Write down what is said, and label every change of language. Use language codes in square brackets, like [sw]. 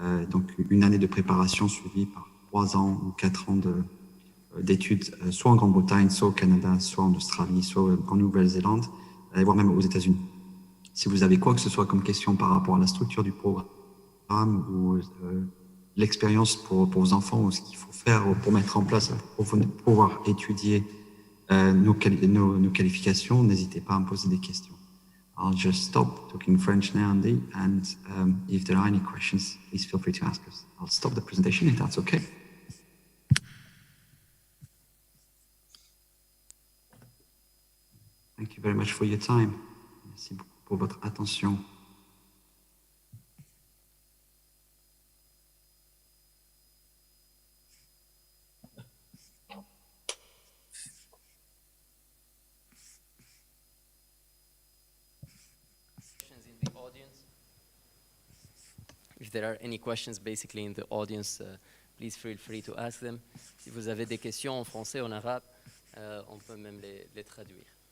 [fr] Donc, une année de préparation suivie par 3 ans ou 4 ans d'études, soit en Grande-Bretagne, soit au Canada, soit en Australie, soit en Nouvelle-Zélande, voire même aux États-Unis. Si vous avez quoi que ce soit comme question par rapport à la structure du programme ou l'expérience pour vos enfants ou ce qu'il faut faire pour mettre en place, pour pouvoir étudier nos qualifications, n'hésitez pas à me poser des questions. [en] I'll just stop talking French now, Andy, and if there are any questions, please feel free to ask us. I'll stop the presentation if that's okay. Thank you very much for your time. [fr] Merci beaucoup pour votre attention. [en] In the audience. If there are any questions basically in the audience, please feel free to ask them. [fr] Si vous avez des questions en français, en arabe, on peut même les traduire.